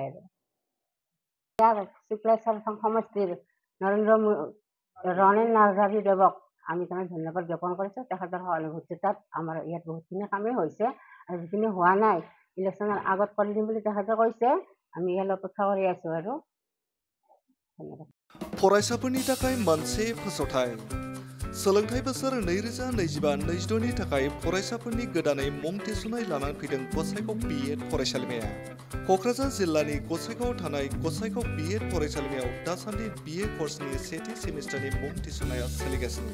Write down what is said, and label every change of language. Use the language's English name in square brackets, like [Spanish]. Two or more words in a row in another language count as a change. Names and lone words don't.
[Assamese] আৰু শুক্লেশ্বৰ সমষ্টিৰ ৰণেন নাৰ্জাৰীদেৱক আমি তাৰমানে ধন্যবাদ জ্ঞাপন কৰিছোঁ। তেখেতৰ সহানুভূতিতাত আমাৰ ইয়াত বহুতখিনি কামেই হৈছে, আৰু যিখিনি হোৱা নাই ইলেকশ্যনৰ আগত কৰি দিম বুলি তেখেতে কৈছে। আমি ইয়ালৈ অপেক্ষা কৰি আছোঁ আৰু ধন্যবাদ। [Bodo] फरायसाफोरनि थाखाय मोनसे फोसावथाय सोलोंथाइ बोसोर 2025-26 नि थाखाय फरायसाफोरनि गोदानै मुं थिसननाय लानानै फैदों गसाइगाव बीएड फरायसालिमाया। क'क्राझार जिल्लानि गसाइगावआव थानाय गसाइगाव बीएड फरायसालिमायाव दासान्दि बीए कर्सनि सेथि सेमिस्टारनि मुं थिसननाया सोलिगासिनो।